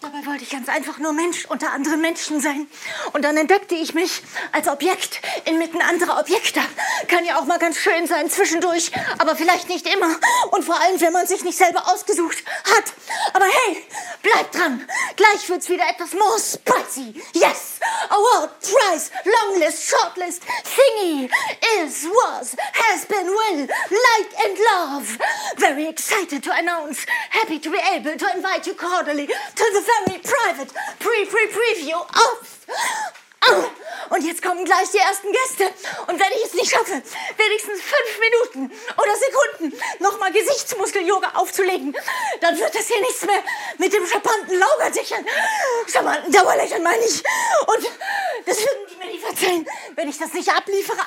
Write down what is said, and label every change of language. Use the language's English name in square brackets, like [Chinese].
[German] Dabei wollte ich ganz einfach nur Mensch unter anderen Menschen sein. Und dann entdeckte ich mich als Objekt inmitten anderer Objekte. Kann ja auch mal ganz schön sein zwischendurch, aber vielleicht nicht immer. Und vor allem, wenn man sich nicht selber ausgesucht hat. Aber hey, bleib dran. Gleich wird's wieder etwas [English] more spicy. Yes, award, prize, longlist, shortlist, thingy, is, was, has been, will, like and love. Very excited to announce, happy to be able to invite you cordially to the very private preview of... [German] Und jetzt kommen gleich die ersten Gäste. Und wenn ich es nicht schaffe, wenigstens 5 Minuten oder Sekunden nochmal Gesichtsmuskel-Yoga aufzulegen, dann wird das hier nichts mehr mit dem verbrannten Laugersichern. Charmanten-Dauerlächeln meine ich. Und das würden die mir nicht verzeihen, wenn ich das nicht abliefere.